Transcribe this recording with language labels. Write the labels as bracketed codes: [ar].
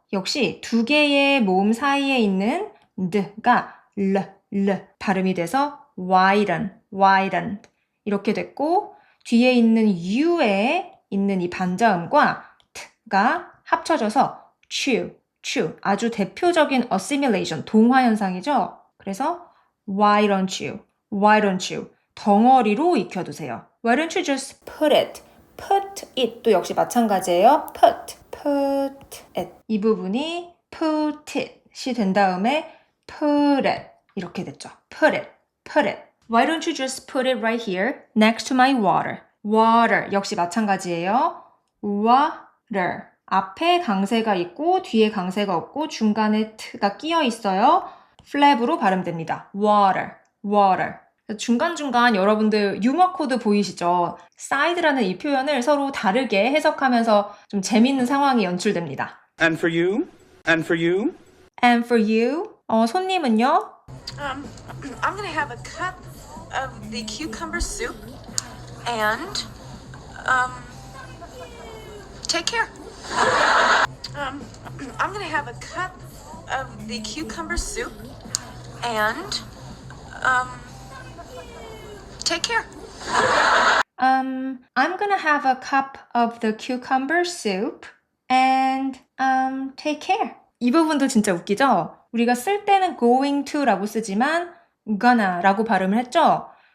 [ko] 역시 두 개의 모음 사이에 있는 d가 l 발음이 돼서 widen 이렇게 됐고 뒤에 있는 u에 있는 이 반자음과 t가 합쳐져서 chew 아주 대표적인 assimilation 동화 현상이죠. 그래서 why don't you 덩어리로 익혀두세요. [en] Why don't you just put it [ko] 또 역시 마찬가지예요. put it 이 부분이 put it이 된 다음에 put it 이렇게 됐죠. [en] put it Why don't you just put it right here next to my water? [ko] water 역시 마찬가지예요. water 앞에 강세가 있고 뒤에 강세가 없고 중간에 t가 끼어 있어요. flap으로 발음됩니다. water 중간중간 여러분들 유머 코드 보이시죠? side라는 이 표현을 서로 다르게 해석하면서 좀 재밌는 상황이 연출됩니다. [en] And for you? And for you? And for you? [ko] 손님은요? [en] I'm gonna have a cup of the cucumber soup and take care. I'm gonna have a cup of the cucumber soup and take care. I'm gonna have a cup of the cucumber soup and take care. [ko] 이 부분도 진짜 웃기죠? 우리가 쓸 때는 going to라고 쓰지만 gonna 라고 발음을 했죠?